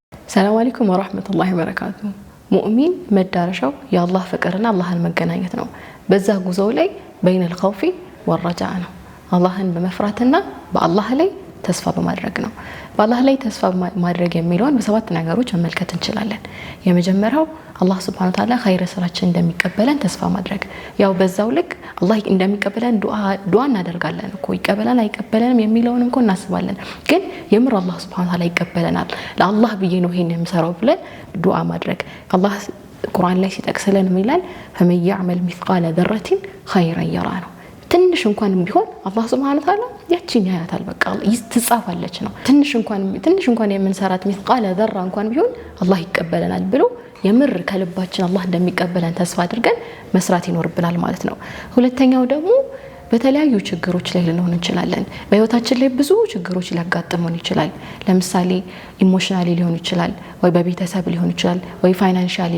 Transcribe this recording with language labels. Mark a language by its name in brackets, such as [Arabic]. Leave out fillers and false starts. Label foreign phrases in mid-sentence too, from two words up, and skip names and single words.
[Arabic] السلام عليكم ورحمة الله وبركاته። [Amharic] ሙእሚን መዳረሻው የአላህ ፍቅርና አላህን መገናኘት ነው። በዛ ጉዞው ላይ [Arabic] بين الخوف والرجاء [Amharic] ነው። አላህን በመፍራትና በአላህ ላይ ተስፋ በማድረግ ነው። በአላህ ላይ ተስፋ ማድረግ የሚለውን በሰባት ነገሮች መመልከት እንችላለን። የመጀመሪያው አላህ [Arabic] سبحانه وتعالى [Amharic] ኸይር ስራችን እንደሚቀበለን ተስፋ ማድረግ። ያው በዛው ልክ አላህ እንደሚቀበለን ዱዓ እናደርጋለን እኮ ይቀበላል አይቀበለንም የሚለውንም እኮ እናስባለን። ግን የምር አላህ [Arabic] سبحانه وتعالى [Amharic] ይቀበለናል ለአላህ ብዬ ነው ይሄን የምሰራው ብለን ዱዓ ማድረግ። አላህ ቁርአን ላይ ሲጠቅስልን ይላል [Arabic] فمن يعمل مثقال ذرة خيرا يره [Amharic] ነው። ትንሽ እንኳን ቢሆን አላህ Subhanahu [Arabic] وتعالى [Amharic] ያቺን ያያታል። በቃ ይትጻፋለች ነው። ትንሽ እንኳን የምንሰራት [Arabic] مثقال ذرة [Amharic] እንኳን ቢሆን አላህ ይቀበለናል ብሎ የምር ከልባችን አላህ እንደሚቀበለን ተስፋ አድርገን መስራት ይኖርብናል ማለት ነው። ሁለተኛው ደግሞ በተለያዩ ችግሮች ላይ ልንሆን እንችላለን። በህይወታችን ላይ ብዙ ችግሮች ሊያጋጥሙን ይችላል። ለምሳሌ ኢሞሽናሊ ሊሆን ይችላል፣ ወይ በቤተሰብ ሊሆን ይችላል፣ ወይ ፋይናንሻሊ